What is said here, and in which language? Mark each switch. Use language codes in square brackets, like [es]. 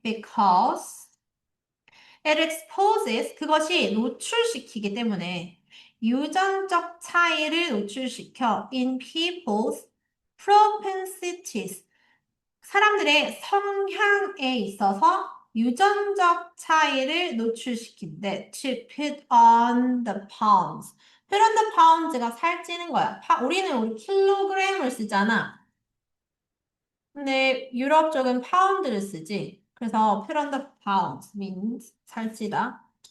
[en] Because it exposes [ko] 그것이 노출시키기 때문에 유전적 차이를 노출시켜 [en] in people's propensities [ko] 사람들의 성향에 있어서 유전적 차이를 노출시킨대. [en] To put on the pounds. put on the pounds [ko] 가 살찌는 거야. 우리 킬로그램을 쓰잖아. 근데 유럽 쪽은 파운드를 쓰지. 그래서 [en] put on the pounds means [ko] 살찌다.